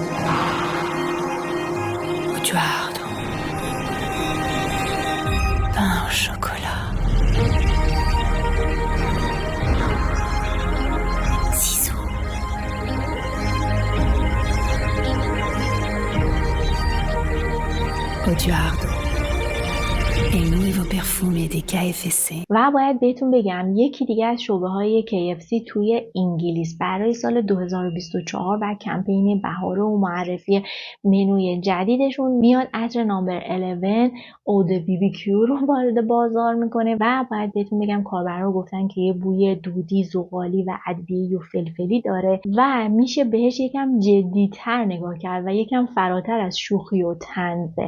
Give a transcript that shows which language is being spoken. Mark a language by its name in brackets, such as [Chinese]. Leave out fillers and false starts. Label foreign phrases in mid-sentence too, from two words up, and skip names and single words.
[French] Oduardo. Pain au chocolat. Ciseaux. Oduardo. [Spanish] El nuevo perfume de KFC. [Persian] و باید بهتون بگم یکی دیگه از شعبه های KFC توی انگلیس برای سال 2024 و کمپین بهار و معرفی منوی جدیدشون میاد عطر نامبر 11 اود BBQ رو وارد بازار میکنه و باید بهتون بگم کاربرا گفتن که یه بوی دودی، زغالی و ادویه‌ای و فلفلی داره و میشه بهش یکم جدی‌تر نگاه کرد و یکم فراتر از شوخی و طنزه.